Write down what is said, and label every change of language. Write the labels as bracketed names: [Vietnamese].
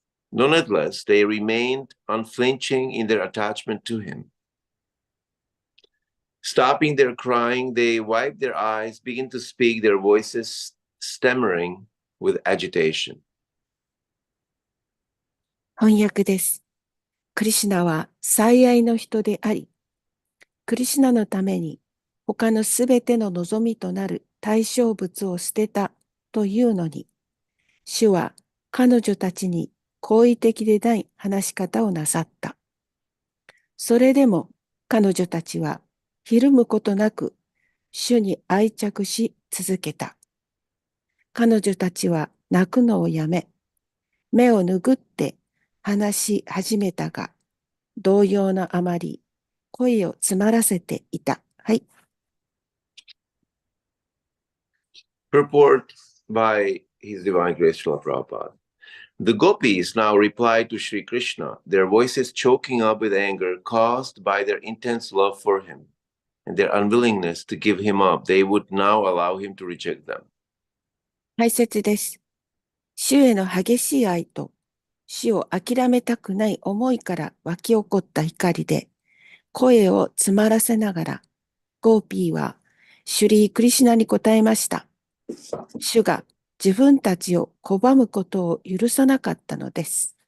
[English] Nonetheless, they remained unflinching in their attachment to Him. Stopping their crying, they wiped their eyes, began to speak, their voices stammering with agitation. [Japanese] 翻訳です。クリシュナは最愛の人であり、クリシュナのために他のすべての望みとなる対象物を捨てたというのに、主は彼女たちに好意的でない話し方をなさった。それでも彼女たちはひるむことなく主に愛着し続けた。彼女たちは泣くのをやめ、目を拭って話し始めたが、動揺のあまり声を詰まらせていた。はい。 [English] Purport by His Divine Grace Srila Prabhupada. The gopis now replied to Sri Krishna, their voices choking up with anger caused by their intense love for him and their unwillingness to give him up. They would now allow him to reject them. [Japanese] 解説です。主への激しい愛と主を諦めたくない思いから湧き起こった怒りで、声を詰まらせながら、ゴーピーはシュリー・クリシュナに答えました。主が自分たちを拒むことを許さなかったのです。